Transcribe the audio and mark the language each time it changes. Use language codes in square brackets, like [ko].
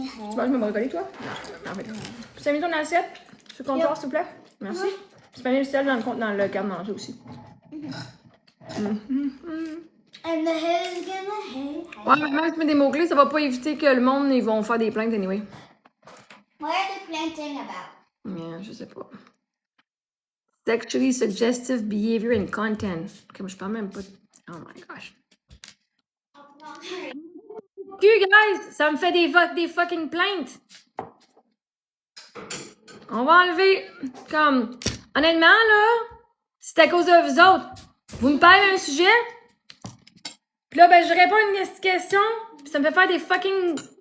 [fr] Tu manges mes brocolis, toi? Non, mais... Tu t'as mis ton assiette? Sur le comptoir, s'il te plaît? Merci. Tu peux mettre le sel dans le garde-manger aussi. [en] And the haters gonna hate. [fr] Ouais, mais même si tu mets des mots-clés, ça va pas éviter que le monde, ils vont faire des plaintes anyway. [en] What are they planting about? [fr] Yeah, je sais pas. [en] Sexually suggestive behavior and content. [fr] Comme je parle même pas. [en] Oh my gosh. [fr] Guys, ça me fait des fucking plaintes. On va enlever. Comme. Honnêtement, là, c'est à cause de vous autres. Vous me parlez d'un sujet. Puis là, ben, je réponds à une question. Puis ça me fait faire des fucking.